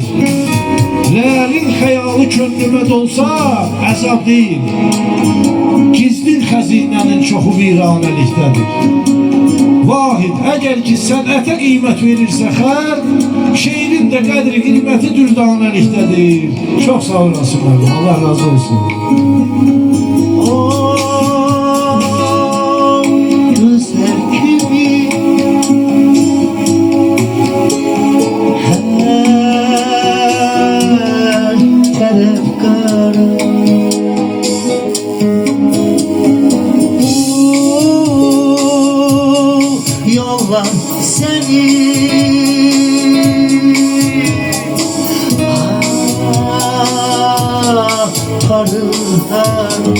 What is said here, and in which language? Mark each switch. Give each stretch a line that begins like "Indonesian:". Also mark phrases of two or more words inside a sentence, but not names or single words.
Azerbaijani: Ləlin xəyalı könlümə dolsa əzab deyil, gizli xəzinənin çoxu viranəlikdədir. Vahid, əgər ki sənətə qiymət verirsə xəlq, şeirin də qədri qiyməti dürdanəlikdədir. Çox sağ olasınlar, Allah razı olsun.
Turkish: Gözler kimi her taraf kara, yollar seni parıldan.